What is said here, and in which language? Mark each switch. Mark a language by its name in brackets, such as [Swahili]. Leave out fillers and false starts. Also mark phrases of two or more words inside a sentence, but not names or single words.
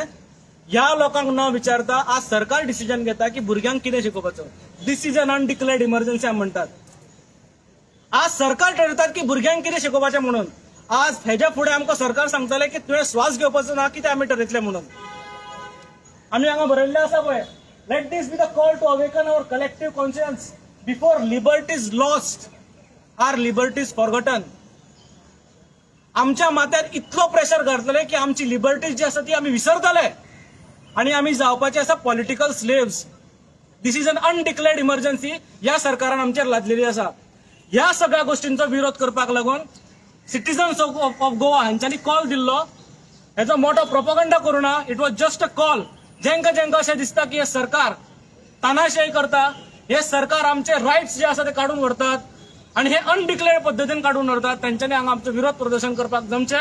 [Konkani] ह्या लोकांक न विचारता आज सरकार डिसिजन घेता की भुरग्यांक कितें शिकोवपाचो। [English] this is an undeclared emergency [Konkani] आमी म्हणटात। आज सरकार ठरयतात की भुरग्यांक कितें शिकोवपाचें म्हणून। आज हेच्या फुडें आमकां सरकार सांगतले की तुवें श्वास घेवपाचो ना, कितें आमी ठरयतले म्हणून। आमी हांगा बरयल्लें आसा पळय, [English] let this be the call to awaken our collective conscience before liberty is lost or liberty is forgotten. [Konkani] आमच्या माथ्यार इतलो प्रेशर घातलेले की आमची लिबर्टी जी आसा ती आमी विसरतले आणि आमी जावपाचे आसा [English] political slaves. this is an undeclared emergency [Konkani] ह्या सरकारान आमचेर लादलेली आसा। ह्या सगळ्या गोष्टींचो विरोध करपाक लागून [English] citizens of Goa [Konkani] हांच्यांनी कॉल दिल्लो। हेचो मोठो प्रोपगंडा करूं ना, [English] it was just a call. [Konkani] जेंका अशें दिसता की हे सरकार तानाशाही करता, हे सरकार आमचे रायट्स जे आसा ते काडून व्हरतात आणि हे अनडिक्लेअर्ड पद्दतीन काडून व्हरतात, तांच्यांनी हांगा आमचो विरोध प्रदर्शन करपाक जमचें।